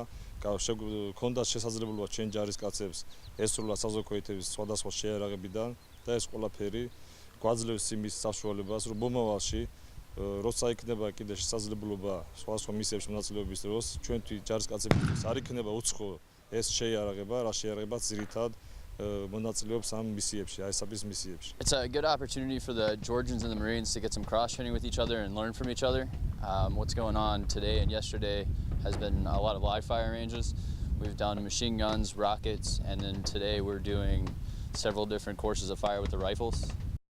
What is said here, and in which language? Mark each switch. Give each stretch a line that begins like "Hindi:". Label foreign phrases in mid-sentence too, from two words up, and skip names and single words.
Georgian: ქონდა შესაძლებლობა ჩვენ ჯარისკაცებს ესრულა საზღვარგარეთების სხვადასხვა შეიარაღებიდან და ეს ყველაფერი გვაძლევს იმის საშუალებას, რომ მომავალში როცა იქნება კიდე შესაძლებლობა სხვადასხვა მისიებში მონაწილეობის დროს ჩვენთვის ჯარისკაცებისთვის არ იქნება უცხო ეს შეიარაღება, რა შეიარაღებაც ძირითადად მონაწილეობს ამ მისიებში, ISAF-ის მისიებში.
English: It's a good opportunity for the Georgians and the Marines to get some cross-training with each other and learn from each other. What's going on today and yesterday has been a lot of live fire ranges. We've done machine guns, rockets, and then today we're doing several different courses of fire with the rifles.